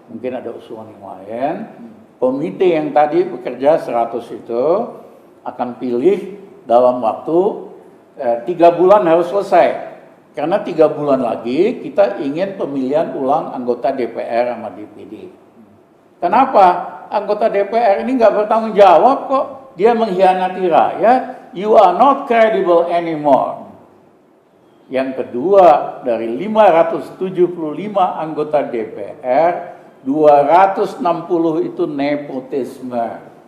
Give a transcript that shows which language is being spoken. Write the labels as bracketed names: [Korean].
[Indonesian] Mungkin ada usulan yang lain. Komite yang tadi bekerja 100 itu akan pilih dalam waktu 3 bulan harus selesai. Karena 3 bulan lagi kita ingin pemilihan ulang anggota DPR sama DPD. Kenapa? Anggota DPR ini nggak bertanggung jawab kok. Dia mengkhianati rakyat. [English] You are not credible anymore. [Indonesian] Yang kedua, dari 575 anggota DPR, 260 itu nepotisme.